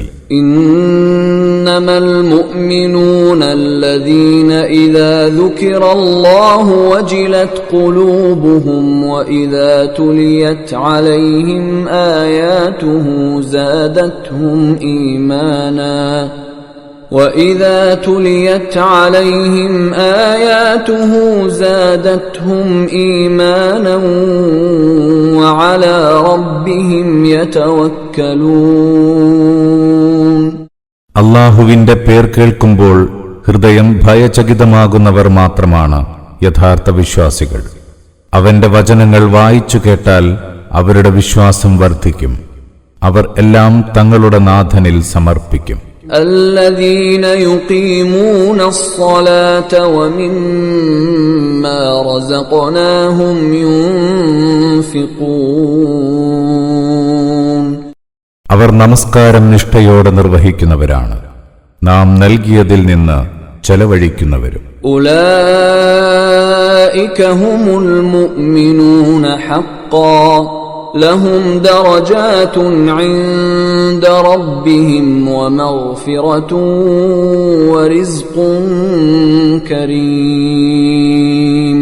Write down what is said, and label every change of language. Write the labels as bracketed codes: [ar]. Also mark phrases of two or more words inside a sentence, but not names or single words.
[ar] إنما المؤمنون الذين إذا ذكر الله وجلت قلوبهم وإذا تليت عليهم آياته زادتهم إيمانا وَإِذَا تُلِيَتْ عَلَيْهِمْ آيَاتُهُ زَادَتْهُمْ إِيمَانًا وَعَلَى رَبِّهِمْ يَتَوَكَّلُونَ. [ml] അല്ലാഹുവിന്റെ പേർ കേൾക്കുമ്പോൾ ഹൃദയം ഭയചകിതമാകുന്നവർ മാത്രമാണ് യഥാർത്ഥ വിശ്വാസികൾ. അവന്റെ വചനങ്ങൾ വായിച്ചു കേട്ടാൽ അവരുടെ വിശ്വാസം വർദ്ധിക്കും. അവർ എല്ലാം തങ്ങളുടെ നാഥനിൽ സമർപ്പിക്കും. [ar] الذين يقيمون الصلاة ومما رزقناهم ينفقون. [ml] അവർ നമസ്കാരം നിഷ്ഠയോടെ നിർവഹിക്കുന്നവരാണ്, നാം നൽകിയതിൽ നിന്ന് ചെലവഴിക്കുന്നവരും. [ar] أولئك هم المؤمنون حقا لهم درجات عند ربهم ومغفرة ورزق كريم.